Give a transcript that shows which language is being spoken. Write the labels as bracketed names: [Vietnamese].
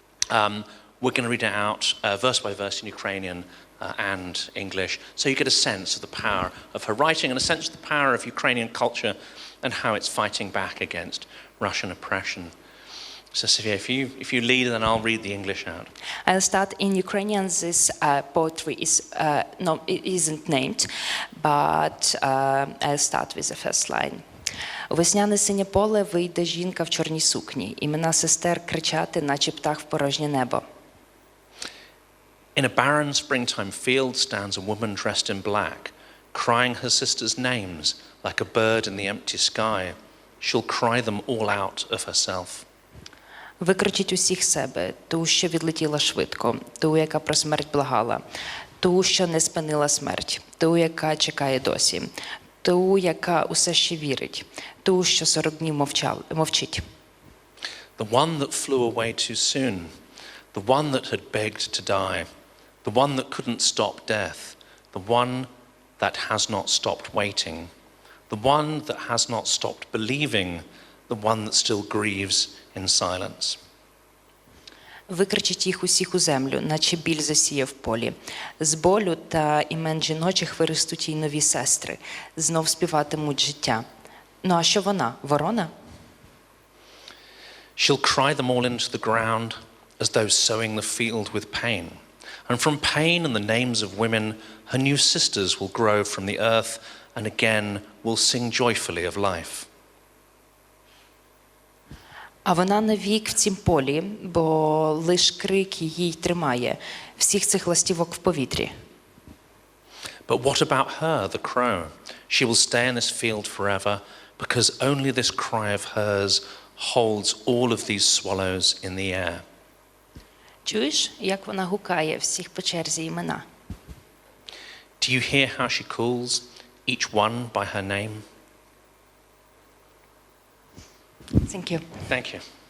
[English] We're going to read it out verse by verse in Ukrainian and English, so you get a sense of the power of her writing and a sense of the power of Ukrainian culture and how it's fighting back against Russian oppression. So Sofia, if you lead, then I'll read the English out. I'll start in Ukrainian. This poetry it isn't named, but I'll start with the first line. [Ukrainian] У весняне синє поле вийде жінка в чорній сукні. Імена сестер кричати, наче птах в порожнє небо. [English] In a barren springtime field stands a woman dressed in black, crying her sisters' names like a bird in the empty sky. She'll cry them all out of herself. [Ukrainian] Викричіть усіх себе, ту, що відлетіла швидко, ту, яка про смерть благала, ту, що не спинила смерть, ту, яка чекає досі, ту, яка усе ще вірить, ту, що 40 днів мовчить. [English] The one that flew away too soon, the one that had begged to die, the one that couldn't stop death, the one that has not stopped waiting, the one that has not stopped believing, the one that still grieves in silence. [Ukrainian] Викричіть їх усіх у землю, наче біль засіє в полі. З болю та імен жіночих виростуть їй нові сестри, знов співатимуть життя. Ну а що вона, ворона? [English] She'll cry them all into the ground as though sowing the field with pain. And from pain and the names of women, her new sisters will grow from the earth and again will sing joyfully of life. [Ukrainian] А вона навік в цім полі, бо лиш крик її тримає, всіх цих ластівок в повітрі. [English] But what about her, the crow? She will stay in this field forever because only this cry of hers holds all of these swallows in the air. [Ukrainian] Чуєш, як вона гукає всіх по черзі імена? [English] Do you hear how she calls each one by her name? Thank you. Thank you.